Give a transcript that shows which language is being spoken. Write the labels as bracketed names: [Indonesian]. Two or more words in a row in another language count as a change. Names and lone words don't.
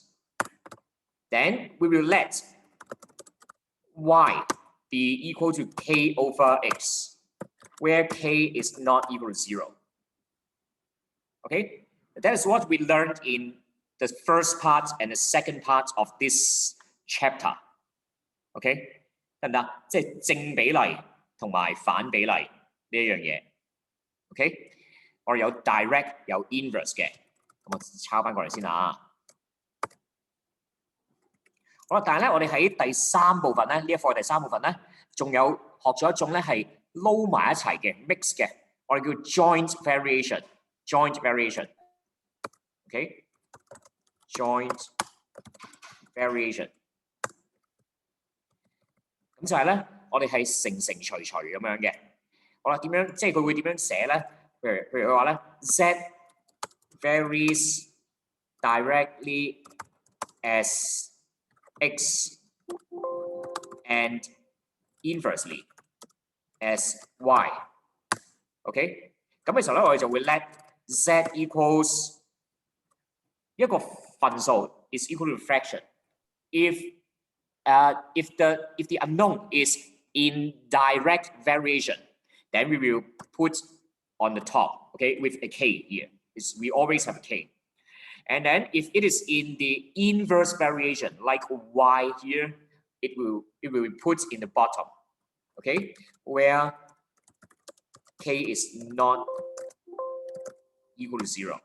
[English] Then we will let y be equal to k over x, where k is not equal to 0. Okay, that is what we learned in the first part and the second part of this chapter. [Cantonese] OK， 得唔得？即係正比例同埋反比例呢一樣嘢。OK， 我哋有 direct 有 inverse 嘅，咁我抄翻過嚟先啊。好啦，但係咧，我哋喺第三部分咧，呢一課第三部分咧，仲有學咗一種咧係撈埋一齊嘅 mix 嘅，我哋叫 [English] joint variation。 joint variation。 [Cantonese] OK， [English] joint variation。 [Cantonese] 咁就係咧，我哋係乘除咁樣嘅。好啦，點樣即係佢會點樣寫咧？譬如佢話咧 [English] ，z varies directly as x and inversely as y。OK， [Cantonese] 咁嘅時候咧，我哋就會 [English] let z equals [Cantonese] 一個份數 [English] is equal to fraction if the unknown is in direct variation, then we will put on the top, okay, with a k here. We always have a k. And then if it is in the inverse variation, like y here, it will be put in the bottom, okay, where k is not equal to 0.